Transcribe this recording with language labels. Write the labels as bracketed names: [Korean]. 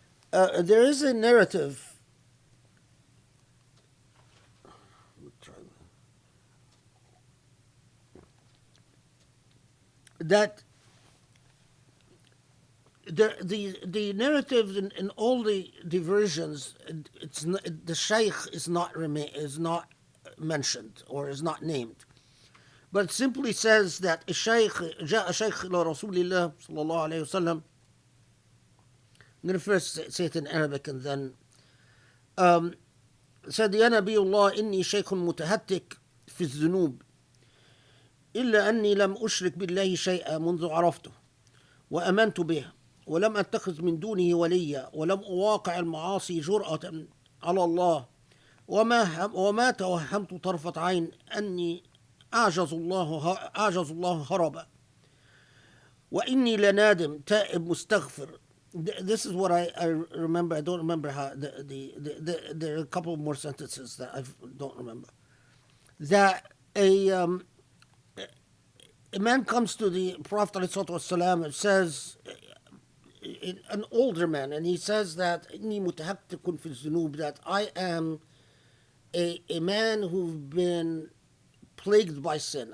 [English] There is a narrative that the narrative in all the versions, the shaykh is not mentioned or is not named, but it simply says that a shaykh [Arabic] جاء شيخ إلى رسول الله صلى الله عليه وسلم. [English] I'm going to first say it in Arabic and then said [Arabic] يا نبي الله إني شيخ متهتك في الذنوب إلا أني لم أشرك بالله شيئا منذ عرفته وأمنت به ولم أتخذ من دونه وليا ولم أواقع المعاصي جرأة على الله وما توهمت طرفة عين أني أعجز الله هربا وإني لنادم تائب مستغفر. [English] This is what I remember. I don't remember how there are a couple more sentences that I don't remember. That a man comes to the Prophet ﷺ and says, an older man, and he says that [Arabic] إني متهتك في الذنوب, [English] that I am a man who's been plagued by sin.